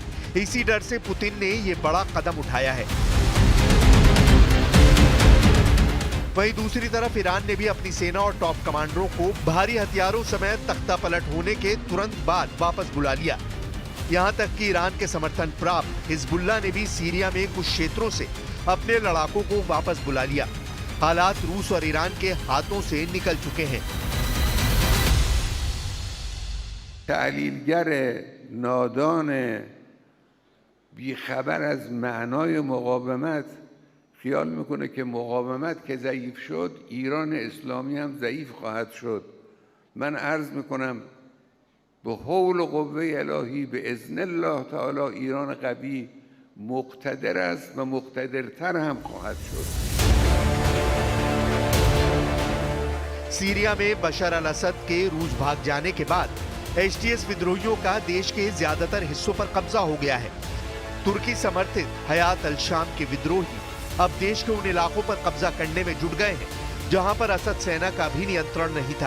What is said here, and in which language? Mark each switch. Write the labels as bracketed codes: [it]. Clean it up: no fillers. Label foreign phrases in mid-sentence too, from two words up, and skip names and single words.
[hi] इसी डर से पुतिन ने ये बड़ा कदम उठाया है। वहीं दूसरी तरफ ईरान ने भी अपनी सेना और [en] top commanders [hi] को भारी हथियारों समेत तख्ता पलट होने के तुरंत बाद वापस बुला लिया। यहां तक कि ईरान के समर्थन प्राप्त हिजबुल्लाह ने भी सीरिया में कुछ क्षेत्रों से अपने लड़ाकों को वापस बुला लिया। हालात रूस और ईरान के हाथों से निकल चुके हैं। [fa] تحلیلگر نادان بیخبر از معنای مقاومت خیال میکنه که مقاومت که ضعیف شد ایران اسلامی هم ضعیف خواهد شد. من عرض میکنم به حول و قوه الهی به اذن الله تعالی ایران قوی مقتدر است و مقتدرتر هم خواهد شد. [hi] सीरिया में बशर अल असद के रूस भाग जाने के बाद एचटीएस विद्रोहियों का देश के ज्यादातर हिस्सों पर कब्जा हो गया है। तुर्की समर्थित हयात अल शाम के विद्रोही अब देश के उन इलाकों पर कब्जा करने में जुट गए हैं जहां पर असद सेना का भी नियंत्रण नहीं था।